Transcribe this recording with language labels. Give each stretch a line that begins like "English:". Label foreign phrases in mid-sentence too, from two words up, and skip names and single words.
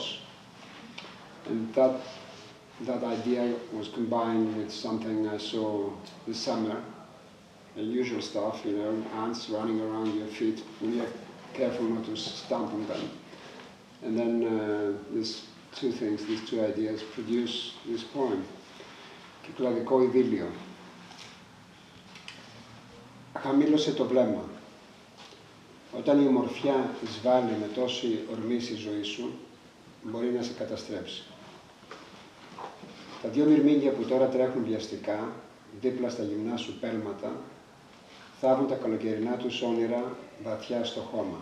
English: And that idea was combined with something I saw this summer. The usual stuff, ants running around your feet, when you're careful not to stomp on them. And then these two things, these two ideas produce this poem.
Greek: Κυκλαδικό ειδήλιο. Χαμήλωσε το βλέμμα. Όταν η ομορφιά εισβάλλει με τόση ορμή στη ζωή σου, μπορεί να σε καταστρέψει. Τα δύο μυρμήγκια που τώρα τρέχουν βιαστικά, δίπλα στα γυμνά σου πέλματα, θάβουν τα καλοκαιρινά τους όνειρα βαθιά στο χώμα.